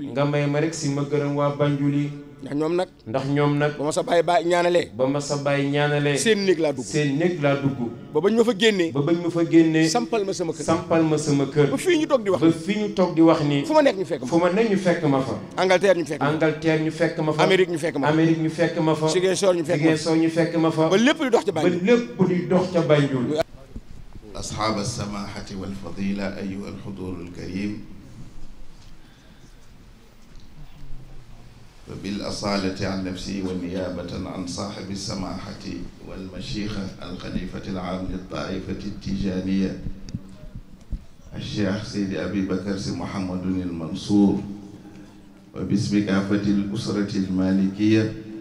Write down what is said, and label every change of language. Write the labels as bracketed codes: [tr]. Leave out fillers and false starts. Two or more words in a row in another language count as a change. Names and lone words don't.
[wo] Banjul yi ndax ñoom nag ba ma sa bàyyi ñaanalee seen néeg laa dugg ba bañ ma fa génnee sampal ma sama kër ba fii ñu toog di wax nii fu ma nekk ñu fekk ma fa Angleterre ñu fekk ma fa Amérique ñu fekk ma fa Ziguinchor ñu fekk ma fa ba lépp di dox ca Banjul [ar] أصحاب السماحة والفضيلة أيها الحضور الكريم وبالأصالة عن نفسي والنيابة عن صاحب السماحة والمشيخة الخليفة العام للطائفة التيجانية الشيخ سيدي أبي بكر سي محمد المنصور وباسم كافة الأسرة المالكية